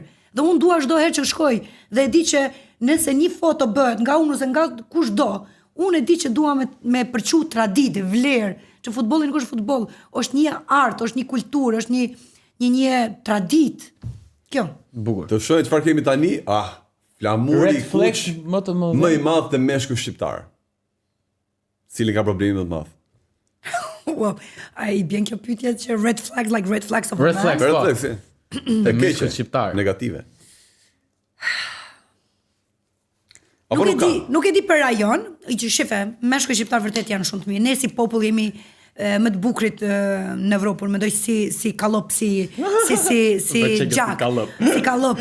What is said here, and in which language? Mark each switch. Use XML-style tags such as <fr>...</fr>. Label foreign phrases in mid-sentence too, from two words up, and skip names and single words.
<sq>Dhe unë dua çdo herë që shkoj dhe e di që nëse një foto bëhet nga unë ose nga kushdo, unë e di që dua me përçu traditë, vlerë, që futbolli nuk është futboll, është një art, është një kulturë, është një traditë. Kjo. Bukur. Të shohim çfarë kemi tani? Flamuri më i madh të meshkujt shqiptar. Cili ka probleme më të madh? Wow, ai bën kjo pyetje që</sq> <en>red flags of red flags.</en> <sq>Të keqe shqiptar, negative. Nuk e di për rajon, që shife, meshkujt shqiptar vërtet janë shumë të mirë. Ne si popull jemi më të bukurit në Evropë, mendoj si kallop, si gjak, si kallop.</sq>